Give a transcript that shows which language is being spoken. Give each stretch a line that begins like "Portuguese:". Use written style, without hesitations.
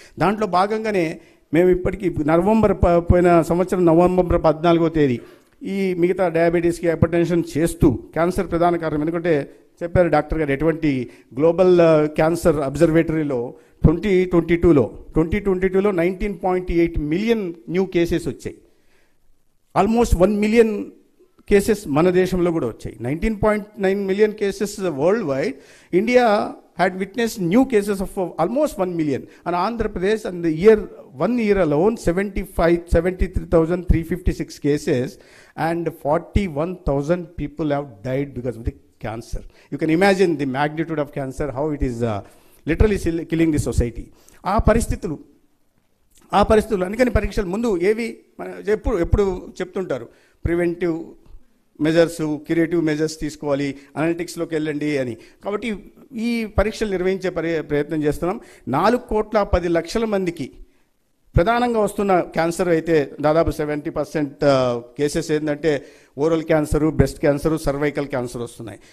Telugu: దాంట్లో భాగంగానే మేము ఇప్పటికీ పోయిన సంవత్సరం నవంబర్ 14వ తేదీ ఈ మిగతా డయాబెటీస్కి, హైపర్ టెన్షన్ చేస్తూ క్యాన్సర్ ప్రధాన కారణం, ఎందుకంటే చెప్పారు డాక్టర్ గారు ఎటువంటి global cancer అబ్జర్వేటరీలో 2022లో 19.8 million new cases వచ్చాయి. ఆల్మోస్ట్ 1 మిలియన్ కేసెస్ మన దేశంలో కూడా వచ్చాయి. 19.9 million cases world wide.
English: India had witnessed new cases of almost 1 million. And Andhra Pradesh, and the one year alone, 73,356 cases, and 41,000 people have died because of the cancer. You can imagine the magnitude of cancer, how it is literally killing the society.
Telugu: ఆ పరిస్థితులు అందుకని పరీక్షలు ముందు ఏవి ఎప్పుడు చెప్తుంటారు, preventive measures, curative measures తీసుకోవాలి, అనలిటిక్స్లోకి వెళ్ళండి అని. కాబట్టి ఈ పరీక్షలు నిర్వహించే ప్రయత్నం చేస్తున్నాం. 4,10,00,000 మందికి ప్రధానంగా వస్తున్న క్యాన్సర్ అయితే దాదాపు 70% కేసెస్ ఏంటంటే oral cancer, breast cancer, cervical cancer వస్తున్నాయి.